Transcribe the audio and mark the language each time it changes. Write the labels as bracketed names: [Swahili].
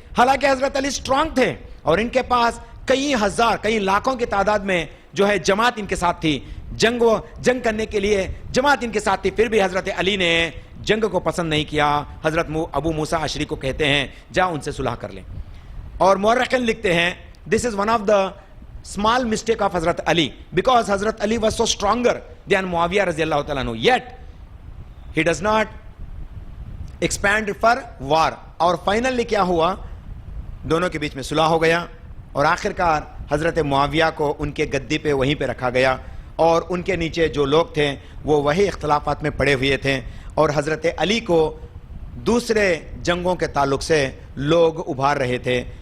[Urdu] حالانکہ حضرت علی اسٹرانگ تھے اور ان کے پاس کئی ہزار کئی لاکھوں کی تعداد میں جو ہے جماعت ان کے ساتھ تھی، جنگ کرنے کے لیے جماعت ان کے ساتھ تھی. پھر بھی حضرت علی نے جنگ کو پسند نہیں کیا. حضرت ابو موسیٰ اشعری کو کہتے ہیں جا ان سے صلح کر لیں. اور مورخین لکھتے ہیں [English] this is one of the small mistake of حضرت Ali, because حضرت Ali was so stronger than Muawiya رضی اللہ تعالیٰ عنہ, yet he does not expand for war. [Urdu] اور فائنلی کیا ہوا؟ دونوں کے بیچ میں صلح ہو گیا, اور آخرکار حضرت معاویہ کو ان کے گدی پہ وہیں پہ رکھا گیا, اور ان کے نیچے جو لوگ تھے وہ وہی اختلافات میں پڑے ہوئے تھے, اور حضرت علی کو دوسرے جنگوں کے تعلق سے لوگ ابھار رہے تھے.